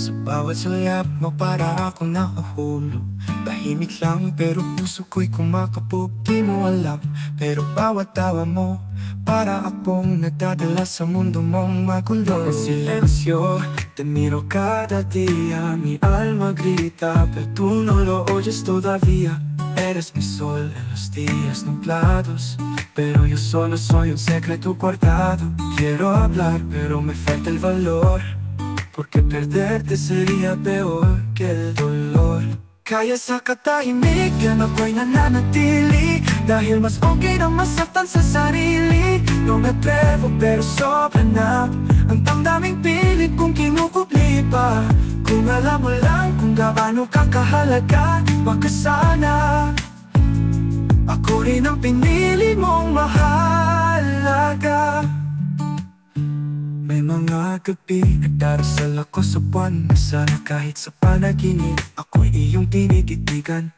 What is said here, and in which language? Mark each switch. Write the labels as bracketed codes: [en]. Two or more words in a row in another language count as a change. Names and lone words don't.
[tl] Bawat sulyap mo para akong nakahulog. Tahimik lang pero puso ko'y kumakabog. Di mo alam pero bawat tawa mo para akong nagdadala sa mundo mong magulo. [es] En silencio te miro cada día, mi alma grita pero tú no lo oyes todavía. Eres mi sol en los días nublados, pero yo solo soy un secreto guardado. Quiero hablar pero me falta el valor, porque perderte sería peor que el dolor. [tl] Kaya sa katahimik yan ako'y nananatili, dahil mas okay na masaktan sa sarili. [es] No me atrevo pero [tl] sobra na ang damdaming pilit kong kinukupli pa. Kung alam mo lang kung gaano kakahalaga, baka sana ako rin ang pinili mong mahalaga. May mga gabi nagdarasal ako sa buwan, na sana kahit sa panaginip ako'y iyong tinititigan.